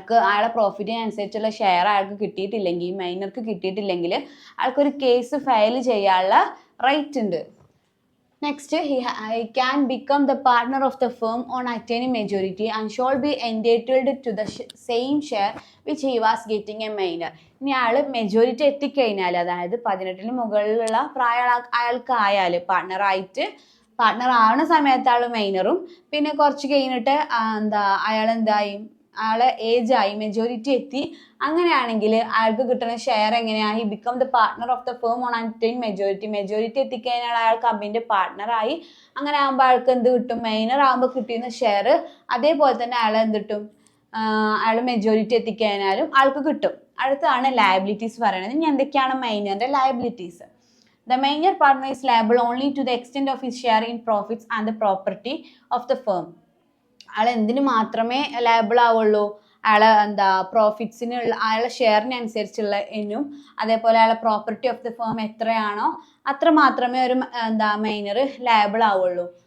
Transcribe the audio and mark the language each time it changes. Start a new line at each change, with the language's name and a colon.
Malayalam: അയാളെ പ്രോഫിറ്റിനനുസരിച്ചുള്ള ഷെയർ അയാൾക്ക് കിട്ടിയിട്ടില്ലെങ്കിൽ, മൈനർക്ക് കിട്ടിയിട്ടില്ലെങ്കിൽ അയാൾക്കൊരു കേസ് ഫയൽ ചെയ്യാനുള്ള റൈറ്റ് ഉണ്ട്.
English: Next, he can become the partner of the firm on attaining majority and shall be entitled to the same share which he was getting a minor.
Malayalam: ഇനി അയാൾ majority എത്തിക്കഴിഞ്ഞാൽ, അതായത് 18 മുകളിലുള്ള പ്രായം അയാൾക്കായാൽ, പാർട്ട്ണർ ആവുന്ന സമയത്ത് ആൾ മൈനറും, പിന്നെ കുറച്ച് കഴിഞ്ഞിട്ട് എന്താ അയാളെന്തായി, ആളെ ഏജ് ആയി, മെജോറിറ്റി എത്തി, അങ്ങനെയാണെങ്കിൽ അയാൾക്ക് കിട്ടുന്ന ഷെയർ എങ്ങനെയാണ്?
English: he become the partner of the firm on attain majority
Malayalam: എത്തിക്കഴിഞ്ഞാൽ അയാൾ കമ്പനിൻ്റെ പാർട്ട്ണറായി. അങ്ങനെ ആകുമ്പോൾ അയാൾക്ക് എന്ത് കിട്ടും? മൈനർ ആകുമ്പോൾ കിട്ടിയിരുന്ന ഷെയർ അതേപോലെ തന്നെ അയാൾ എന്ത് കിട്ടും? അയാൾ മെജോറിറ്റി എത്തിക്കഴിഞ്ഞാലും ആൾക്ക് കിട്ടും. അടുത്താണ് ലയബിലിറ്റീസ് പറയുന്നത്. ഇനി എന്തൊക്കെയാണ് മൈനറിന്റെ liabilities?
English: The minor partner is liable only to the extent of his share in profits and the property of the firm.
Malayalam: അയാൾ എന്തിനു മാത്രമേ ലയബിൾ ആവുള്ളൂ? അയാളെ പ്രോഫിറ്റ്സിന് അയാളെ ഷെയറിനനുസരിച്ചുള്ള ഇനും അതേപോലെ അയാളെ പ്രോപ്പർട്ടി ഓഫ് ദ ഫേം എത്രയാണോ അത്ര മാത്രമേ ഒരു മൈനർ ലയബിൾ ആവുള്ളൂ.